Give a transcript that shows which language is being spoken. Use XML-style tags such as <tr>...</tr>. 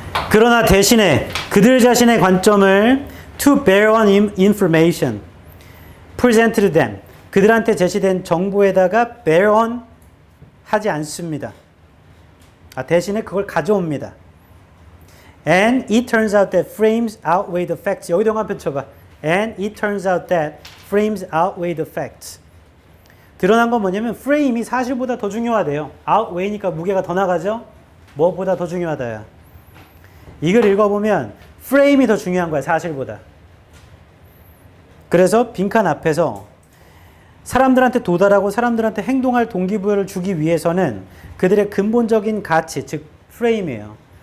<ko>그러나 대신에 그들 자신의 관점을</ko> <en>to bear on information presented to them,</en> <ko>그들한테 제시된 정보에다가 bear on 하지 않습니다. 대신에 그걸 가져옵니다.</ko> <en>And it turns out that frames outweigh the facts.</en> <ko>여기도 한번 펼쳐봐.</ko> <en>And it turns out that frames outweigh the facts.</en> <ko>드러난 건 뭐냐면 프레임이 사실보다 더 중요하대요. outweigh니까 무게가 더 나가죠? 뭐보다 더 중요하다야. 이걸 읽어보면 프레임이 더 중요한 거야, 사실보다. 그래서 빈칸 앞에서 사람들한테 도달하고 사람들한테 행동할 동기부여를 주기 위해서는 그들의 근본적인 가치, 즉 프레임이에요.</ko>